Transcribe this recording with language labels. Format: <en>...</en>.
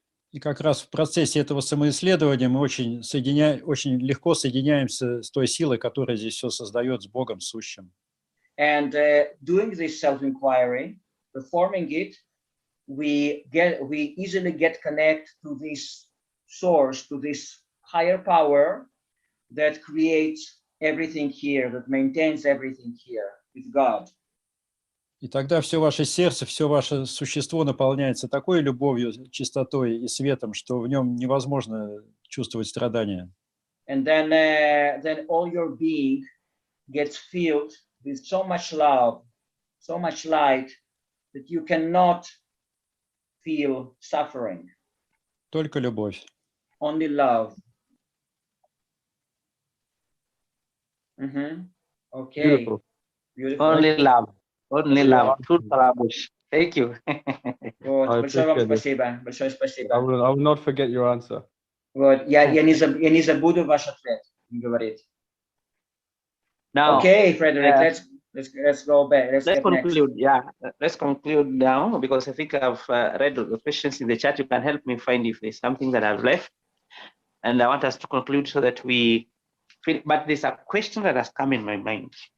<ru>И как раз в процессе этого самоисследования мы очень легко соединяемся с той силой, которая здесь все создает, с Богом сущим.</ru> <en>And doing this self-inquiry, performing it, we easily get connected to this source, to this higher power that creates everything here, that maintains everything here with God.</en> <ru>И тогда все ваше сердце, все ваше существо наполняется такой любовью, чистотой и светом, что в нем невозможно чувствовать страдания.</ru> <en>And then all your being gets filled with so much love, so much light that you cannot feel suffering. Только любовь. Only love. Okay. Beautiful. Only love. Only love. True Parabush. Thank you.</en> <ru>Вот,</ru> <en>I</en> <ru>большое вам</ru> <en>appreciate it.</en> <ru>спасибо. Большое спасибо.</ru> <en>I will not forget your answer.</en> <ru>Вот, я не забуду ваш ответ, говорит.</ru> <en>Now, Okay, Frederick, let's go back. Let's get conclude. next. Yeah, let's conclude now because I think I've read the questions in the chat. You can help me find if there's something that I've left. And I want us to conclude so that but there's a question that has come in my mind.</en>